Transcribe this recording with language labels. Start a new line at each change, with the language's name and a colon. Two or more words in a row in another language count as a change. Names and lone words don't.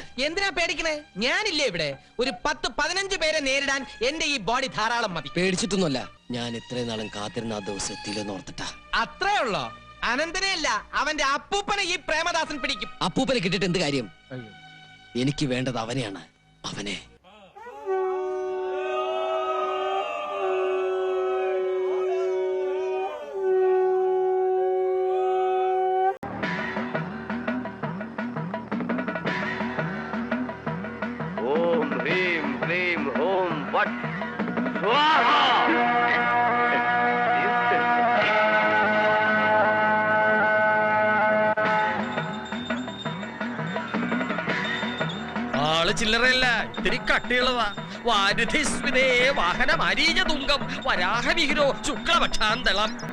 Malayalam: എന്തിനാ പേടിക്കണേ? ഞാനില്ലേ ഇവിടെ? ഒരു 10-15 പേരെ നേരിടാൻ എന്റെ ഈ ബോഡി ധാരാളം മതി. പേടിച്ചിട്ടൊന്നുമല്ല, ഞാൻ ഇത്രയും നാളും കാത്തിരുന്ന ആ ദിവസം എത്തിയില്ലെന്ന് ഓർത്തിട്ടാ. അത്രേ ഉള്ളോ? അനന്തനെയല്ല, അവന്റെ അപ്പൂപ്പനെ ഈ പ്രേമദാസൻ പിടിക്കും. അപ്പൂപ്പനെ കിട്ടിട്ട് എന്ത് കാര്യം? എനിക്ക് വേണ്ടത് അവനെയാണ്, അവനെ.
Sanskrit: ओम ह्रीं क्लीं ओम वट स्वाहा।
Malayalam: ആള് ചില്ലറയല്ല, ഇത്തിരി കട്ടിയുള്ളതാ.
Sanskrit: വാരുധിസ്മിതേ വാഹനം അരീജ തുങ്കം വരാഹവിഹിരോ ശുക്ലപക്ഷാന്തളം.